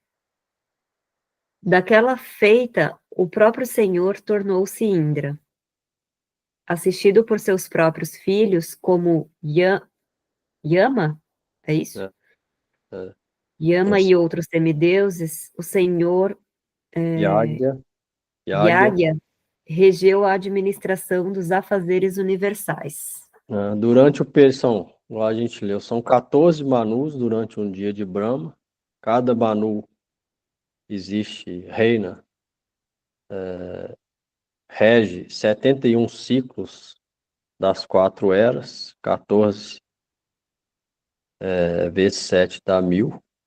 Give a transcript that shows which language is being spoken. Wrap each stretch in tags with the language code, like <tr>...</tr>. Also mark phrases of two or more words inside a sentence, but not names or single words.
<pt>Daquela feita, o próprio Senhor tornou-se Indra. Assistido por seus próprios filhos, como Yama, é isso? É. Yama e outros semideuses, o Senhor Yagya. Yagya regeu a administração dos afazeres universais. Durante o período, lá a gente leu, são 14 Manus durante um dia de Brahma. Cada Manu reina, rege 71 ciclos das 4 eras, 14 vezes 7 dá 1000.</pt>